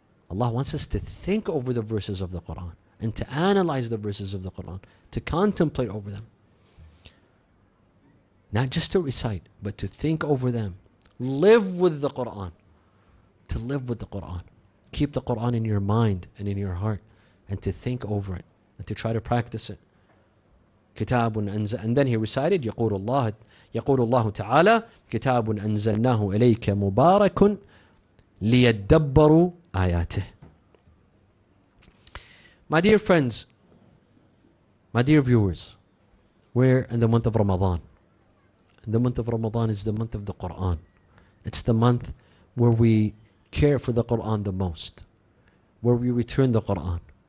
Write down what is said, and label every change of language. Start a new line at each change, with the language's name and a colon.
English: Allah wants us to think over the verses of the Quran and to analyze the verses of the Quran, to contemplate over them. Not just to recite, but to think over them. Live with the Quran. To live with the Quran. Keep the Quran in your mind and in your heart, and to think over it and to try to practice it.
Arabic: كتاب أنزل,
English: and then he recited
Arabic: يقول الله تعالى كتاب أنزلناه إليك مبارك ليدبروا آياته.
English: My dear friends, my dear viewers, we're in the month of Ramadan. The month of Ramadan is the month of the Quran. It's the month where we care for the Quran the most, where we return the Quran.